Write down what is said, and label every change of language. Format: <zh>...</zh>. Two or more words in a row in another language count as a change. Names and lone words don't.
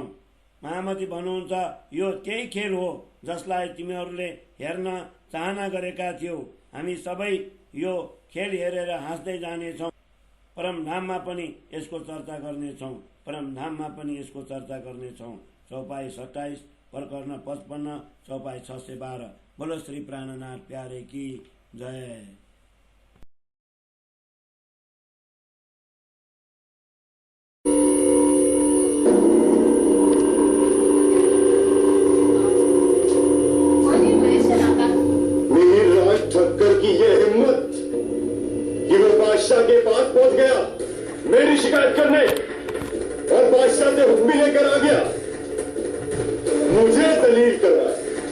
<ne>महामती भन्नुहुन्छ, यो त्यही खेल हो जसलाई तिमीहरूले हेर्न चाहना गरेका थियौ। हामी सबै यो खेल हेरेर हाँस्दै जानेछौँ। परमधाममा पनि यसको चर्चा गर्नेछौँ। चौपाई 27, प्रकरण 55, चौपाई 612।</ne> <hi>बोलो श्री प्राणनाथ प्यारे की जय। ठक्कर की यह हिम्मत कि वो बादशाह के पास पहुंच गया मेरी शिकायत करने, और बादशाह से हुक्म लेकर आ गया, मुझे दलील कर रहा है।</hi>